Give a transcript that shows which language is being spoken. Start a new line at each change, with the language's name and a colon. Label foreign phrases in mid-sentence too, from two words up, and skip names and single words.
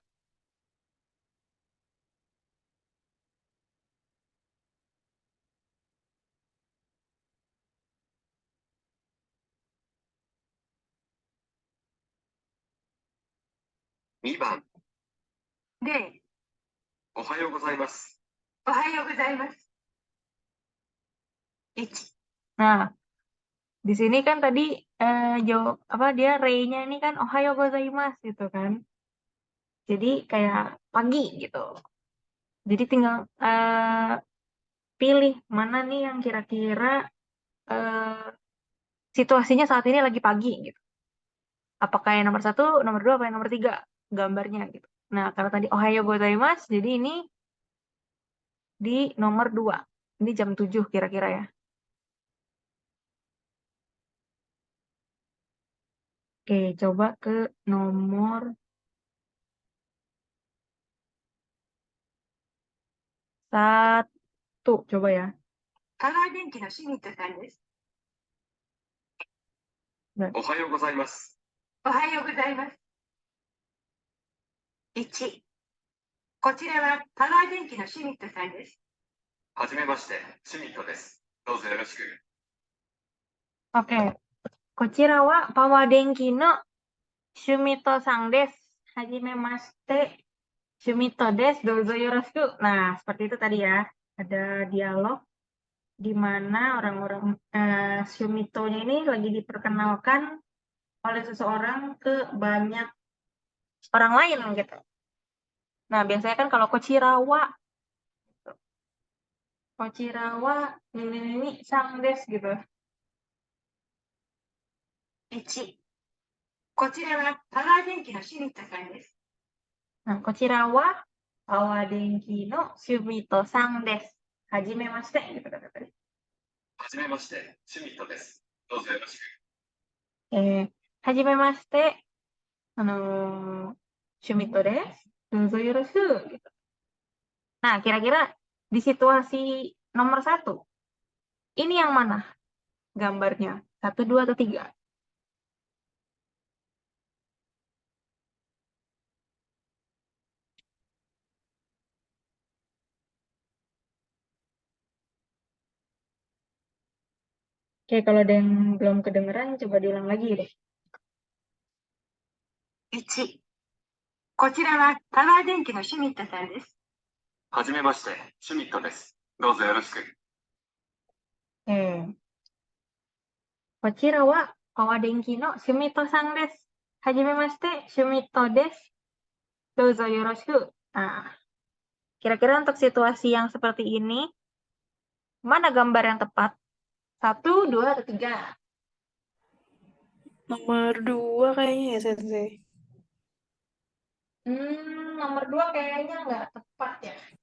Japanese: 2 番、で、おはようございます。おはようございます。 1.
Indonesian: Nah, di sini kan tadi dia Ray-nya ini kan
Japanese: おはようございます
Indonesian: gitu kan. Jadi kayak pagi gitu. Jadi tinggal pilih mana nih yang kira-kira situasinya saat ini lagi pagi gitu. Apakah yang nomor 1, nomor 2, apa yang nomor 3 gambarnya gitu. Nah, karena tadi
Japanese: おはようございます,
Indonesian: jadi ini di nomor 2. Ini jam 7 kira-kira ya. Oke, coba ke nomor 1. Coba ya.
Japanese: 香川電機のシュミットさんです。おはようございます。おはようございます。1. こちらはパワー電機のシュミットさんです。はじめまして、シュミットです。どうぞよろしく。 Oke. こちらはパワー電気のシュミットさんです。Hajimemashite. シュミットです、どうぞよろしく.
Indonesian: Nah, seperti itu tadi ya. Ada dialog di mana orang-orang Shumito-nya ini lagi diperkenalkan oleh seseorang ke banyak orang lain gitu. Nah, biasanya kan kalau Kochirawa ini sang des gitu.
Japanese: Ichi. こちらはパワー電機のシュミットさんです。Nah, こちらはパワー電機のシュミットさんです.
Indonesian: Hajimemashite gitu kata tadi.
Japanese: はじめまして、シュミットです。どうぞよろしく。はじめまして、シュミットです. どうぞよろしく
Indonesian: gitu. Nah, kira-kira di situasi nomor 1, ini yang mana gambarnya? 1, 2, atau 3? Oke, kalau ada yang belum kedengeran, coba diulang lagi deh.
Japanese: 1、こちらはパワー電機のシュミットさんです。はじめまして、シュミットです。どうぞよろしく。こちらはパワー電気のシュミットさんです。はじめまして、シュミットです。どうぞよろしく.
Indonesian: Nah, kira-kira untuk situasi yang seperti ini, mana gambar yang tepat? 1, 2, atau 3? Nomor 2 kayaknya ya, Sensei. Nomor 2 kayaknya nggak tepat ya.